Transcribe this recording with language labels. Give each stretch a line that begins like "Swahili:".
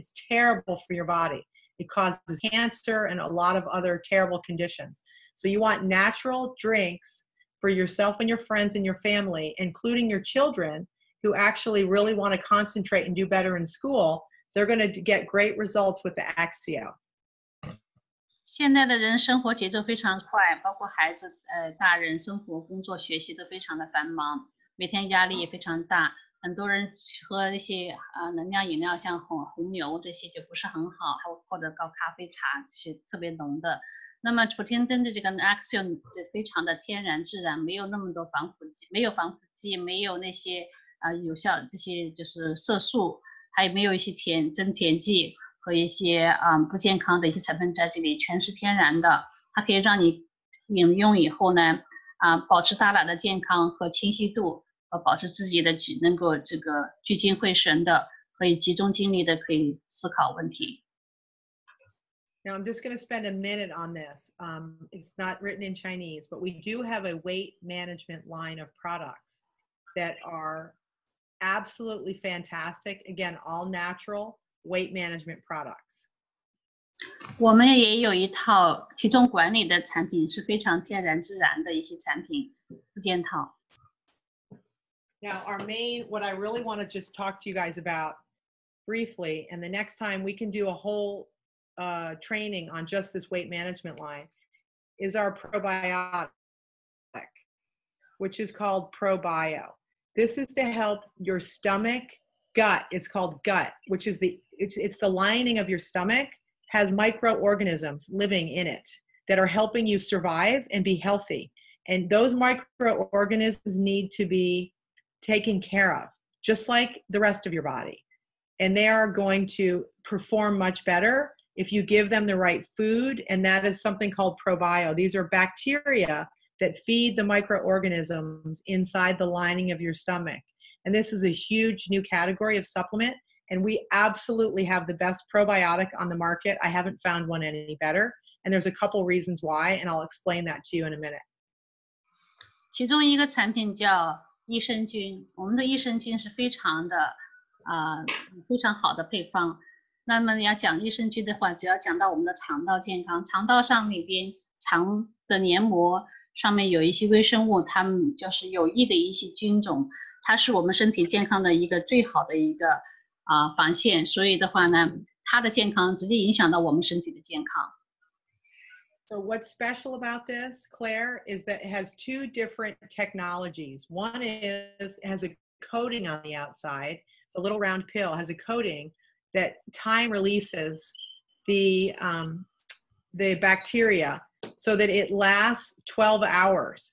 English: It's terrible for your body. It causes cancer and a lot of other terrible conditions. So you want natural drinks for yourself and your friends and your family, including your children who actually really want to concentrate and do better in school. They're going to get great results with the Axio.
Chinese: 现在的人生活节奏非常快，包括孩子、大人生活、工作、学习都非常的繁忙，每天压力也非常大。很多人喝一些能量饮料，像红牛这些就不是很好，或者高咖啡茶这些特别浓的。那么普天灯的这个 Axion 非常的天然自然，没有那么多防腐剂，没有防腐剂，没有那些有效这些就是色素，还有没有一些增甜剂和一些不健康的一些成分在这里，全是天然的。它可以让你饮用以后呢，保持大脑的健康和清晰度，和保持自己的能够这个聚精会神的，可以集中精力的，可以思考问题。
English: Now, I'm just going to spend a minute on this. It's not written in Chinese, but we do have a weight management line of products that are absolutely fantastic. Again, all natural weight management products.
Chinese: 我们也有一套体重管理的产品，是非常天然自然的一些产品自建套。
English: Now, what I really want to just talk to you guys about briefly, and the next time we can do a whole training on just this weight management line, is our probiotic, which is called ProBio. This is to help your stomach gut. It's called gut, which is it's the lining of your stomach has microorganisms living in it that are helping you survive and be healthy. And those microorganisms need to be taken care of, just like the rest of your body. And they are going to perform much better if you give them the right food, and that is something called ProBio. These are bacteria that feed the microorganisms inside the lining of your stomach. And this is a huge new category of supplement, and we absolutely have the best probiotic on the market. I haven't found one any better, and there's a couple reasons why, and I'll explain that to you in a minute.
Chinese: 其中一个产品叫益生菌，我们的益生菌是非常好的配方。那么要讲益生菌的话，只要讲到我们的肠道健康，肠道上里边肠的黏膜上面有一些微生物，它们就是有益的一些菌种，它是我们身体健康的一个最好的一个防线，所以的话呢，它的健康直接影响到我们身体的健康。
English: So what's special about this, Claire, is that it has two different technologies. One is it has a coating on the outside. It's a little round pill, has a coating that time releases the bacteria so that it lasts 12 hours.